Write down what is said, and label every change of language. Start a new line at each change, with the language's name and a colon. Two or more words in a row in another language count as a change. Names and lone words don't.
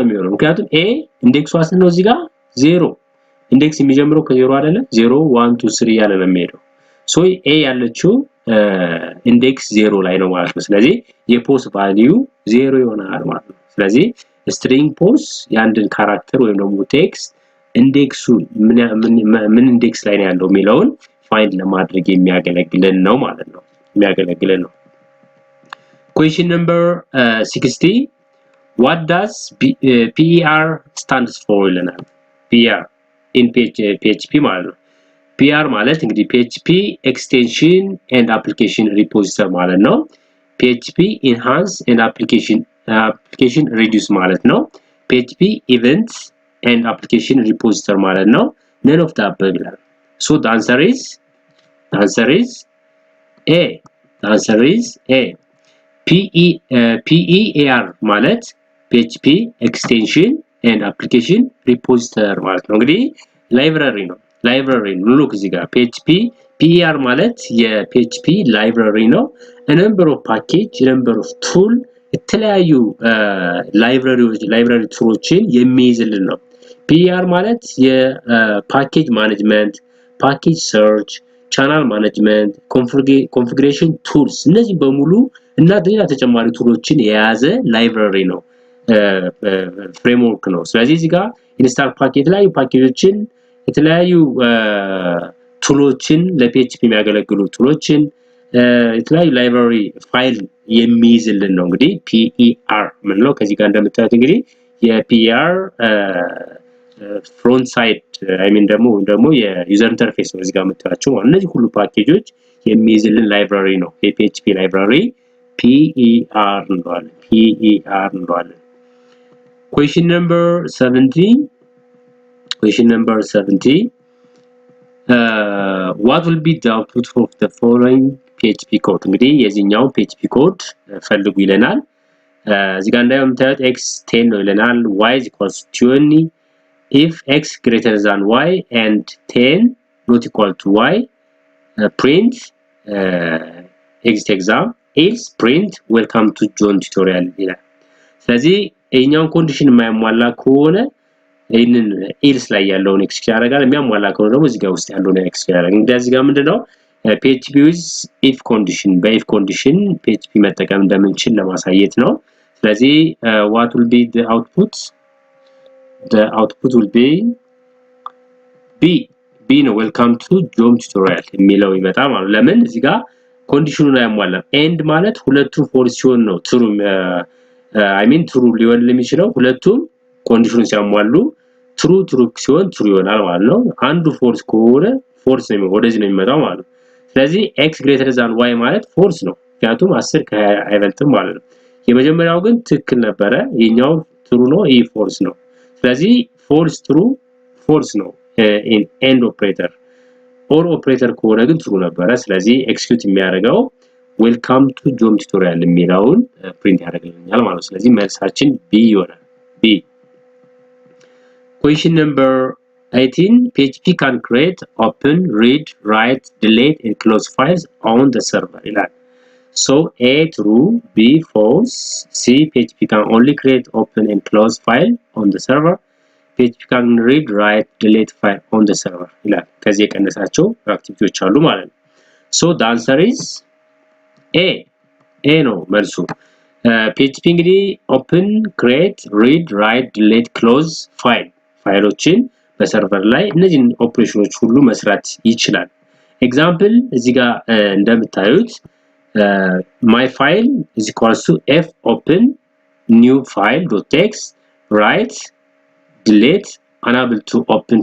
Amharic: የሚሆነው ምክንያቱም a ኢንዴክሱ ስንት ነው እዚህ ጋር 0 ኢንዴክስ የሚጀምረው ከ0 አይደለ 0 1 2 3 ያለ ነው የሚሄደው ሶ a ያለችው ኢንዴክስ 0 ላይ ነው ማለት ነው ስለዚህ የፖስ ቫልዩ 0 ይሆናል ማለት ነው ስለዚህ
English: string pos
Amharic: ያንድን ካራክተር ወይም ደግሞ ቴክስት ኢንዴክሱ ምን ኢንዴክስ ላይ ነው ያለው የሚለውን ፋይንድ ለማድረግ የሚያገለግለን ነው ማለት ነው
English: question number 60 what does per stands for ይለናል per in php
Amharic: ማለት ነው
English: per
Amharic: ማለት እንግዲህ
English: php extension and application repository
Amharic: ማለት ነው
English: php enhance and application reduce
Amharic: ማለት ነው
English: php events and application repository
Amharic: ማለት ነው
English: none of the above so the answer is The answer is A. The answer is A.
Amharic: PEAR ማለት
English: PHP extension and application repository
Amharic: ማለት ነው እንግዲህ library ነው look እዚህ ጋር PHP PER ማለት የPHP library ነው
English: a number of package a number of tool
Amharic: የተለያዩ library ቱሎችን የሚይዝልን ነው PER ማለት
English: package management package search channel management configuration tools
Amharic: እነዚህ በሙሉ እና ሌላ ተጨማሪ ቱሎችን የያዘ ላይብረሪ ነው ፍሬምወርክ ነው ስለዚህ እዚህ ጋር ኢንስታል ፓኬጅ ላይ ፓኬጆችን የተለያዩ ቱሎችን ለፒኤችፒ የሚያገለግሉ ቱሎችን የተለያዩ ላይብረሪ ፋይል የሚይዝልን ነው እንግዲህ PER ምን ነው ከዚህ ጋር እንደምታዩት እንግዲህ የPER ፍሮንት ሳይድ
English: I mean
Amharic: ደግሞ የዩዘር ኢንተርፌስ ነው እዚህ ጋር የምታያቸው እነዚህ ሁሉ ፓኬጆች የሚይዝልን ላይብረሪ ነው የፒኤችፒ ላይብረሪ PER እንለዋለን
English: question number 70 what will be the output of the following PHP code
Amharic: እንግዲህ የዚህኛው
English: PHP code
Amharic: ፈልጉ ይለናል እዚህ ጋር እንደምታዩት x 10 ነው
English: ይለናል y = 20 if x greater than y and 10 not equal to y print exit exam else print welcome to John tutorial
Amharic: ይላል ስለዚህ ይሄኛውን ኮንዲሽን የማያሟላ ከሆነ ይሄንን else ላይ ያለውን ኤክስኪዩት ያደርጋል የሚያሟላ ከሆነ ደግሞ እዚህ ጋር ውስጥ ያለውን ኤክስኪዩት ያደርጋል እንግዲህ እዚህ ጋር ምንድነው
English: PHP with if condition
Amharic: በif condition PHP መጠቀም እንደምንችል ለማሳየት ነው ስለዚህ
English: what will be the output will be B
Amharic: ነው
English: welcome to John tutorial
Amharic: የሚለው ይመጣ ማለት ለምን እዚህ ጋር ኮንዲሽኑን አያሟላም ኤንድ ማለት ሁለቱም ፎልስ ሲሆን ነው ትሩ
English: I mean
Amharic: ትሩ ሊሆን የሚችለው ሁለቱም ኮንዲሽኑን ሲያሟሉ ትሩ ሲሆን ትሩ ይሆናል ማለት ነው አንዱ ፎልስ ከሆነ ፎልስ ነው ወደዚህ ነው የሚመጣው ማለት ነው ስለዚህ
English: x greater than y
Amharic: ማለት ፎልስ ነው ምክንያቱም 10 ከ20 አይበልጥም ማለት ነው የመጀመሪያው ግን ትክክል ነበረ የኛው ትሩ ነው ይሄ ፎልስ ነው ስለዚህ
English: false true false
Amharic: ነው
English: in end operator or operator
Amharic: ከሆነ ግን ትሩ ነበረ ስለዚህ ኤክስኪዩት የሚያደርገው
English: welcome to John tutorial
Amharic: የሚለውን ፕሪንት ያደርግልኛል ማለት ነው ስለዚህ መልሳችን B ይሆናል B
English: question number 18 PHP can create open read write delete and close files on the server ይላል so A true B false C PHP can only create open and close file on the server PHP can read write delete file on the server
Amharic: ይላል ከዚህ የቀነሳቸው አክቲቪቲዎች አሉ ማለት ነው
English: so the answer is
Amharic: A ነው መልሱ PHP እንግዲህ
English: open create read write delete close file
Amharic: ፋይሎችን በሰርቨር ላይ እነዚህን ኦፕሬሽኖች ሁሉ መስራት ይችላል ኤግዛምፕል እዚህ ጋር እንደምታዩት
English: my file is equals to f open new file.txt write delete unable to open